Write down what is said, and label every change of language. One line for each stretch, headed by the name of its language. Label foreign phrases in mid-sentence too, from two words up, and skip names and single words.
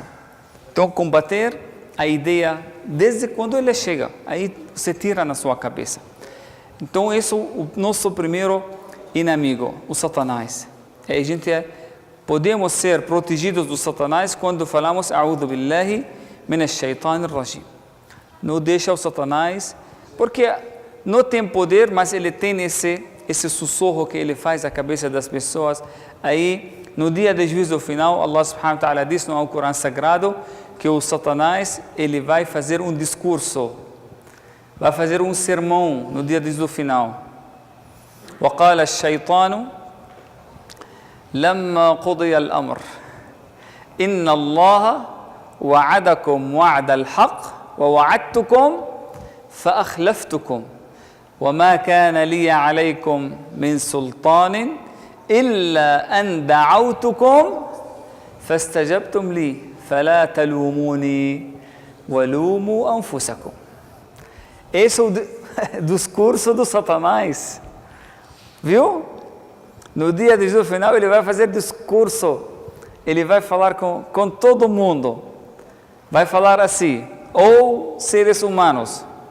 Portuguese: Então, combater a ideia desde quando ela chega, aí você tira na sua cabeça. Então, esse é o nosso primeiro inimigo, o Satanás. A gente podemos ser protegidos do Satanás quando falamos
Arabic: أعوذ بالله من الشيطان الرجيم.
Portuguese: Não deixa o Satanás, porque não tem poder, mas ele tem esse sussurro que ele faz na cabeça das pessoas. Aí, no dia de juízo final,
Arabic: الله سبحانه وتعالى
Portuguese: diz no Alcorão Sagrado que o Satanás, ele vai fazer um discurso, vai fazer um sermão no dia de juízo final.
Arabic: وقال الشيطان لما قضي الأمر إن الله وعدكم وعد الحق ووعدتكم فأخلفتكم وما كان لي عليكم من سلطان إلا أن دعوتكم فاستجبتم لي فلا تلوموني ولوموا أنفسكم.
Portuguese: Esse é o discurso do Satanás. Viu? No dia de juízo final, ele vai fazer discurso. Ele vai falar com todo mundo. Vai falar assim, ou seres humanos.